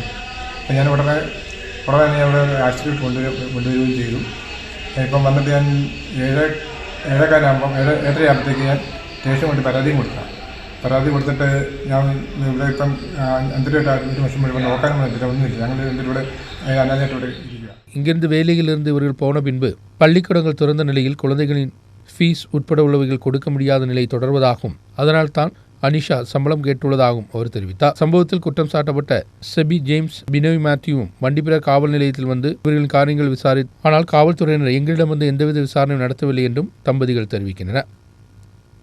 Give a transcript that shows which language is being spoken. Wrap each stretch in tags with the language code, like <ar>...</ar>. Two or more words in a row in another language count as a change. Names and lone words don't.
<ml>അപ്പം ഞാൻ ഉടനെ തന്നെ അവിടെ ആശുപത്രിയിൽ കൊണ്ടുവരികയും ചെയ്തു. ഇപ്പം വന്നിട്ട് ഞാൻ 7:15 ഞാൻ സ്റ്റേഷൻ കൊണ്ട് പരാതി കൊടുത്തിട്ട് ഞാൻ ഇവിടെ ഇപ്പം 5 രൂപ 1 വർഷം മുഴുവൻ നോക്കാനും ഒന്നുമില്ല. ഞങ്ങൾ ഇവിടെ അനാഥയായിട്ടോടെ ഇരിക്കുക.</ml> <ta>இங்கிருந்து வேலையிலிருந்து இவர்கள் போன பின்பு பள்ளிக்கூடங்கள் திறந்த நிலையில் குழந்தைகளின் ஃபீஸ் உட்பட உள்ளவைகள் கொடுக்க முடியாத நிலை தொடர்வதாகவும் அதனால் தான் அனிஷா சம்பளம் கேட்டுள்ளதாகவும் அவர் தெரிவித்தார். சம்பவத்தில் குற்றம் சாட்டப்பட்ட செபி ஜேம்ஸ் பினோய் மேத்யூவும் வண்டிப்பெரியார் காவல் நிலையத்தில் வந்து இவர்களின் காரியங்கள் ஆனால் காவல்துறையினர் எங்களிடம் வந்து எந்தவித விசாரணையும் நடத்தவில்லை என்றும் தம்பதிகள் தெரிவிக்கின்றனர்.</ta>